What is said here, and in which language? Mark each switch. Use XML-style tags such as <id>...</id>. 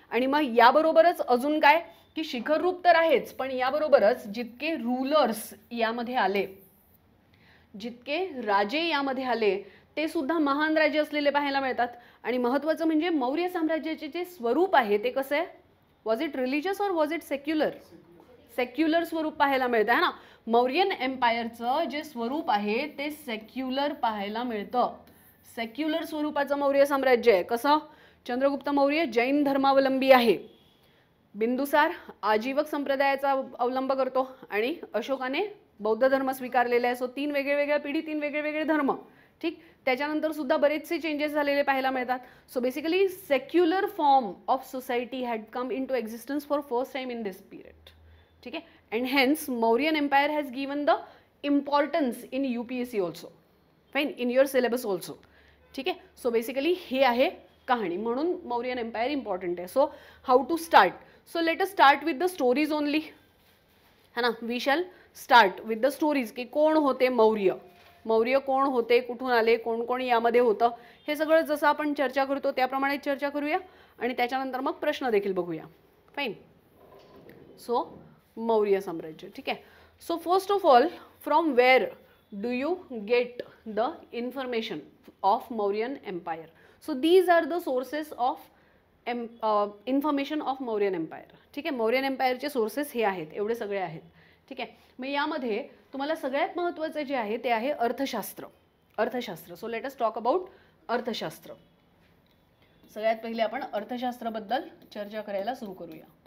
<mr>आणि मग याबरोबरच अजून काय की शिखर रूप तर आहेच, पण याबरोबरच जितके रूलर्स यामध्ये आले, जितके राजे यामध्ये आले, ते सुद्धा महान राजे असलेले पाहायला मिळतात. आणि महत्त्वाचं म्हणजे मौर्य साम्राज्याचे जे स्वरूप आहे ते कसं आहे?</mr> <en>Was it religious और was it secular?</en> <mr>सेक्युलर स्वरूप पाहायला मिळतं,</mr> <hi>है ना.</hi> <mr>मौर्यन एम्पायरचं जे स्वरूप आहे ते सेक्युलर पाहायला मिळतं. सेक्युलर स्वरूपाचं मौर्य साम्राज्य आहे. कसं? चंद्रगुप्त मौर्य जैन धर्मावलंबी आहे, बिंदुसार आजीवक संप्रदायाचा अवलंब करतो आणि अशोकाने बौद्ध धर्म स्वीकारलेला आहे. सो 3 वेगवेगळ्या पिढी, 3 वेगवेगळे धर्म. ठीक. त्याच्यानंतर सुद्धा बरेचसे चेंजेस झालेले पाहायला मिळतात.</mr> <en>So basically secular form of society had come into existence for first time in this period.</en> <mr>ठीक आहे.</mr> <en>And hence Mauryan empire has given the importance in UPSC also. Fine. In your syllabus also.</en> <mr>ठीक आहे. So basically हे आहे कहाणी, म्हणून Mauryan empire important आहे.</mr> <en>So how to start? So let us start with the stories only,</en> <hi>है ना.</hi> <en>we shall start with the stories</en> <mr>की कोण होते मौर्य, मौर्य कोण होते, कुठून आले, कोण कोण यामध्ये होतं, हे सगळं जसं आपण चर्चा करतो त्याप्रमाणे चर्चा करूया. आणि त्याच्यानंतर मग प्रश्न देखील बघूया. फाईन. सो मौर्य साम्राज्य. ठीक आहे.</mr> <en>So first of all, from where do you get the information of Mauryan empire? So these are the sources of information of Mauryan empire.</en> <mr>ठीक आहे. मौर्यन एम्पायरचे सोर्सेस हे आहेत, एवढे सगळे आहेत. ठीक आहे. मग यामध्ये तुम्हाला सगळ्यात महत्त्वाचं जे आहे ते आहे अर्थशास्त्र. अर्थशास्त्र.</mr> <en>so let us talk about</en> <mr>अर्थशास्त्र. सगळ्यात पहिले आपण अर्थशास्त्राबद्दल चर्चा करायला सुरू करूया.</mr>